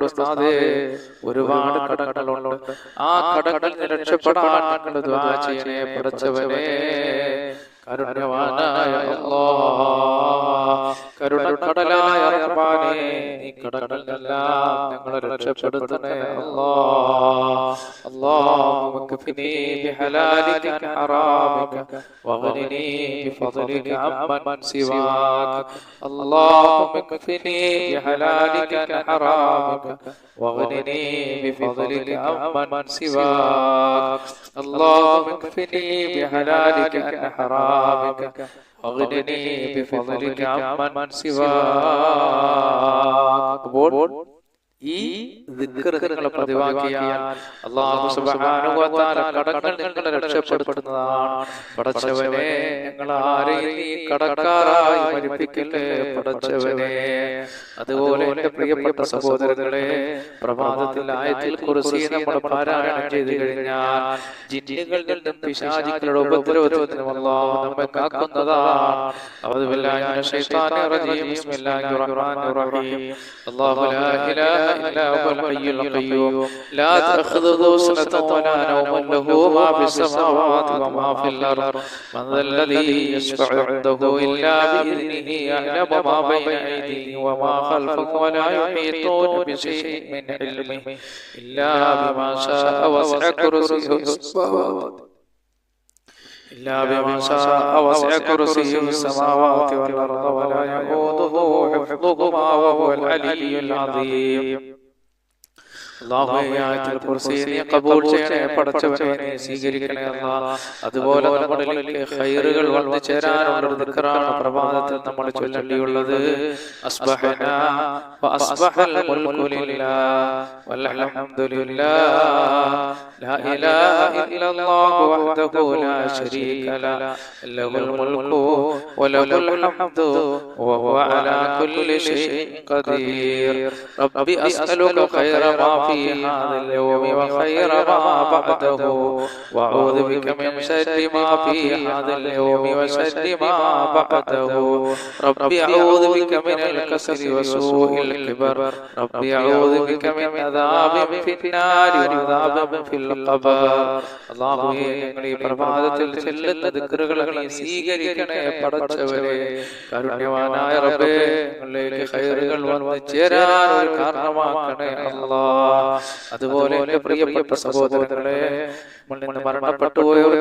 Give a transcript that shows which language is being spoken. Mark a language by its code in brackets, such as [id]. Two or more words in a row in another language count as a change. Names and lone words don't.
[ml] ഉസ്താദേ, ഒരുപാട് കടങ്ങളുണ്ട്, ആ കടങ്ങളിൽ രക്ഷപ്പെടാൻ നിങ്ങൾ ദുആ ചെയ്യണേ പടച്ചവനെ. കരുണ്യവാനായ അല്ലാഹ്, കരുണക്കടലായ റഹ്മാനേ, നീ കടങ്ങളെല്ലാം ഞങ്ങളെ രക്ഷപ്പെടുത്തണേ അല്ലാഹ്. [ar] اللهم اكفني بحلالك عن حرامك واغنني بفضلك عمن سواك. اللهم اكفني بحلالك عن حرامك واغنني بفضلك عمن سواك. اللهم اكفني بحلالك عن حرامك واغنني بفضلك عمن سواك. [ml] ഈ ദിക്ർ നിങ്ങൾ പതിവാക്കിയാൽ [ar] الله سبحانه وتعالى [ml] കടങ്ങൾ നിങ്ങളെ രക്ഷപ്പെടുത്തുന്നതാണ്. പടച്ചവനെ, ഞങ്ങൾ ആരെയും നീ കടക്കാരായി മരിപ്പിക്കല്ലേ പടച്ചവനെ. അതുപോലെ എന്റെ പ്രിയപ്പെട്ട സഹോദരങ്ങളെ, പ്രഭാതത്തിൽ ആയത്തുൽ കുർസി നമ്മൾ പാരായണം ചെയ്തു കഴിഞ്ഞാൽ ജിന്നുകളിൽ നിന്നും പിശാചുക്കളുടെ ഉപദ്രവത്തിൽ നിന്നും അല്ലാഹു നമ്മെ കാക്കുന്നതാണ്. [ar] أعوذ بالله من الشيطان الرجيم. بسم الله الرحمن الرحيم. الله لا إله إلا هو الحي القيوم لا تأخذه سنة ولا نوم له ما في السماوات وما في الأرض من ذا الذي يشفع عنده إلا بإذنه يعلم ما بين أيديهم وما خلفهم ولا يحيطون بشيء من علمه إلا بما شاء وسع كرسيه السماوات إلا بما شاء وسع كرسيه السماوات والأرض ولا يؤوده حفظهما وهو العلي العظيم. [ml] അല്ലാഹുവിന്റെ കുർസി നീ ഖബൂൽ ചെയ്യണേ പടച്ചവനെ, നീ സ്വീകരിക്കണേ അല്ലാഹ്. അതുപോലെ നമ്മളിലേക്ക് ഖൈറുകൾ വന്നു ചേരാനുള്ള ദിക്റാണ് പ്രഭാതത്തിൽ നമ്മൾ ചൊല്ലേണ്ടിയുള്ളത്. [ar] أصبحنا وأصبح الملك لله والحمد لله لا إله إلا الله وحده لا شريك له له الملك وله الحمد وهو على كل شيء قدير. رب أسألك خير ما في هذا اليوم وخير ما بعده وأعوذ بك من شر ما في هذا اليوم وشر ما بعده ربي أعوذ بك من الكسل وسوء الكبر ربي أعوذ بك من عذاب في النار وعذاب في القبر [ml] അല്ലാഹുവേ ഞങ്ങൾ ഈ പ്രഭാതത്തിൽ ചെല്ലുന്ന ദിക്റുകൾ നീ സ്വീകരിക്കണേ പടച്ചവനെ കാരുണ്യവാനായ റബ്ബേ ഞങ്ങളിലേക്ക് ഖൈറുകൾ വന്നു ചേരാൻ ഒരു കാരണമാക്കണേ അല്ലാഹ് അതുപോലെ എൻ്റെ പ്രിയപ്പെട്ട സഹോദരങ്ങളെ നിന്ന് മരണപ്പെട്ടു പോയവർക്ക്